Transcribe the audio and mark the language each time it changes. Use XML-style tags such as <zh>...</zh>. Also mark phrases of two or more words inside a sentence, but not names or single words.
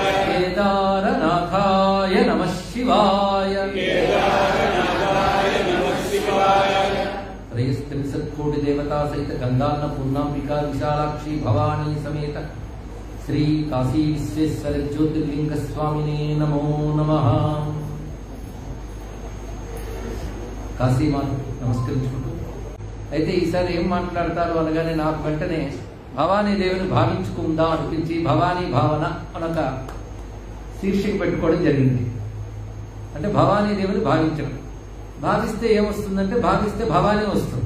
<sa>केदारनाथाय नमः शिवाय केदारनाथाय नमः शिवाय। त्रयस्त्रिंशत्कोटि देवता सहित गंगान्नपूर्णांबिका विशालाक्षी भवानी समेत श्री काशी विश्वेश्वर ज्योतिर्लिंग स्वामिने नमो नमः।</sa> <te>కాశీ మాత నమస్కరించుకుంటూ అయితే ఈసారి ఏం మాట్లాడతారు అనగానే నాకు వెంటనే భవానీ దేవిని భావించుకుందాం అనిపించి భవానీ భావన అనొక శీర్షిక పెట్టుకోవడం జరిగింది. అంటే భవానీ దేవిని భావించడం, భావిస్తే ఏమొస్తుందంటే భావిస్తే భవానీ వస్తుంది.</te>